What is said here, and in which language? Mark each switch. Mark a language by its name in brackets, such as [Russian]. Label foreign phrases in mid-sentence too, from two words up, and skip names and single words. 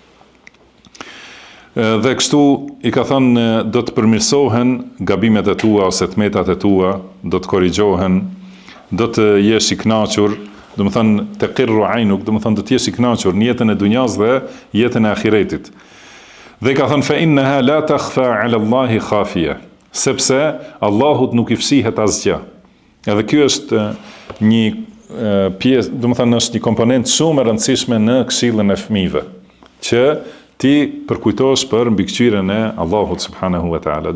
[Albanian] Dhe kështu i ka thënë do të përmirësohen gabimet e tua ose tmetat e tua, do të korrigjohen, do të jesh i kënaqur, do të thënë [Arabic] تقر عينك, [Albanian] do të thënë do të jesh i kënaqur në jetën e dunjas dhe jetën e ahiretit. Dhe i ka thënë [Arabic] فإنها لا تخفى على الله خافية, [Albanian] sepse Allahut nuk i fshihet asgjë. Edhe ky është një pjesë, do të thënë është një komponent shumë e rëndësishme në këshillën e fëmijëve, që ti përkujtosh për mbikëqyrjen e Allahut [Arabic] سبحانه وتعالى.